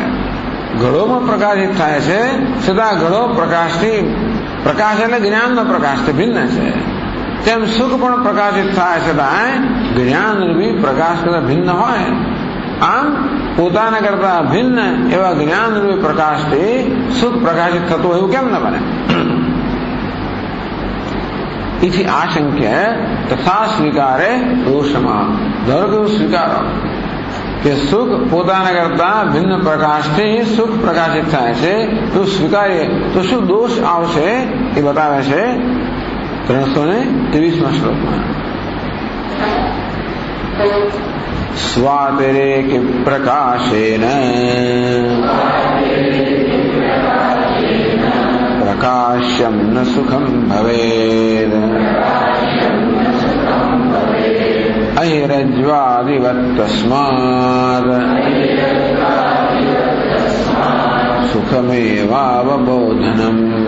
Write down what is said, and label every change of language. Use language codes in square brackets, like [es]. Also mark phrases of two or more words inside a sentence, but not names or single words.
[gu] ઘડોમાં પ્રકાશિત થાય છે છતાં ઘડો પ્રકાશથી, પ્રકાશ એટલે જ્ઞાનનો પ્રકાશથી ભિન્ન છે, તેમ સુખ પણ પ્રકાશિત થાય છતાં જ્ઞાનરૂપી પ્રકાશ કરતા ભિન્ન હોય. આમ પોતાના કરતા ભિન્ન એવા જ્ઞાનરૂપી પ્રકાશથી સુખ પ્રકાશિત થતું એવું કેમ ન બને? [sa] इति आशंक्य तथा स्वीकारे दोषમાં. [gu] ધારો કે સ્વીકારો કે સુખ પોતાના કરતા ભિન્ન પ્રકાશથી સુખ પ્રકાશિત થાય છે, તો સ્વીકારીએ તો શું દોષ આવશે એ બતાવે છે 323માં શ્લોકમાં. [sa] स्वातिरेक प्रकाशेन प्रकाश्यम न सुखम भवेद अहिरज्वादिवत तस्माद सुखमेवावबोधनम.